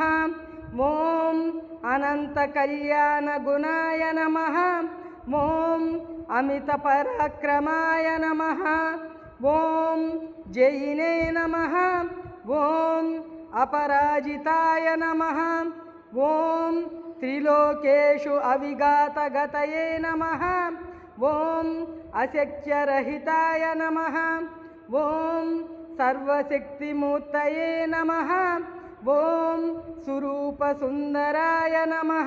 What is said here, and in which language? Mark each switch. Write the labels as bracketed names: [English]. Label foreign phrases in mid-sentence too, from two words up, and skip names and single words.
[Sanskrit] ఓం అనంత కళ్యాణ గుణాయ నమః. ఓం అమిత పరాక్రమాయ నమః. ఓం జయినే నమః. ఓం అపరాజితాయ నమః. ఓం त्रिलोकेषु अविघातगतये नमः। ॐ अशक्यरहिताय नमः। ॐ सर्वशक्तिमूर्तये नमः। ॐ सुरूपसुन्दराय नमः।